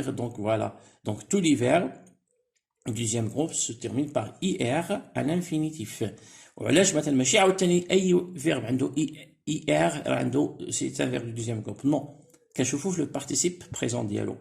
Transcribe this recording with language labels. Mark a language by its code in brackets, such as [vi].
[fr] Donc voilà, donc tous les verbes du deuxième groupe se terminent par ir à l'infinitif. [ar] وعلاش مثلا ماشي عاوتاني [fr] اي فيرب [ar] عنده ir عنده [fr] c'est un verbe du deuxième groupe. [ar] Non, كنشوفوا في [fr] le participe présent [ar] ديالو.